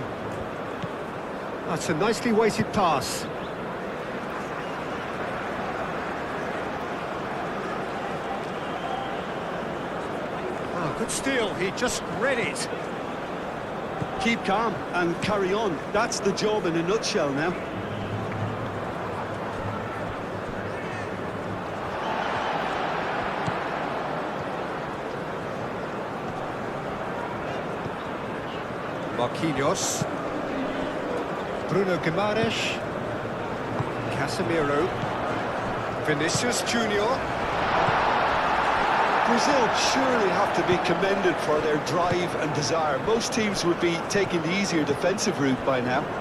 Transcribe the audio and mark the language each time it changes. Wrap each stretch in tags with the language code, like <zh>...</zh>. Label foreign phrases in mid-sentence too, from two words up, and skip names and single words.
<en>That's a nicely weighted pass. Good steal, he just read it. Keep calm and carry on. That's the job in a nutshell now. Marquinhos. Bruno Guimaraes. Casemiro. Vinicius Junior. Brazil surely have to be commended for their drive and desire. Most teams would be taking the easier defensive route by now.</en>